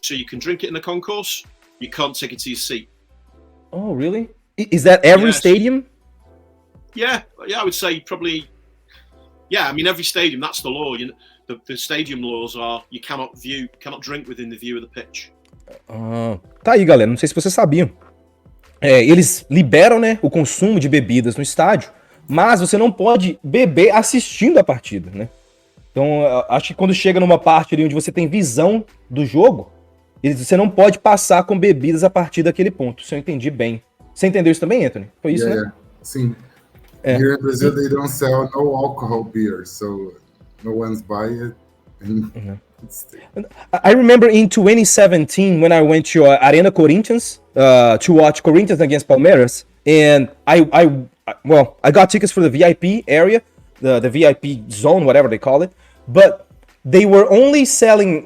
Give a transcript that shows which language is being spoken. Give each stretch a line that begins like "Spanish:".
English: So you can drink it in the concourse. You can't take it to your seat. Oh, really? Is that every Yes. stadium? Yeah, I would say probably. Yeah, I mean every stadium. That's the law. The stadium laws are you cannot drink within the view of the pitch.
Portuguese: Tá aí, galera. Não sei se vocês sabiam. Eles liberam, né, o consumo de bebidas no estádio, mas você não pode beber assistindo a partida, né? Então, acho que quando chega numa parte ali onde você tem visão do jogo, você não pode passar com bebidas a partir daquele ponto. Se eu entendi bem. Você entendeu isso também, Anthony? Foi isso, né? Sim. É.
English: Here in Brazil, they don't sell no alcohol beer, so no one's buying it. And I remember in 2017 when I went to Arena Corinthians to watch Corinthians against Palmeiras, and I got tickets for the VIP area, the VIP zone, whatever they call it, but they were only selling.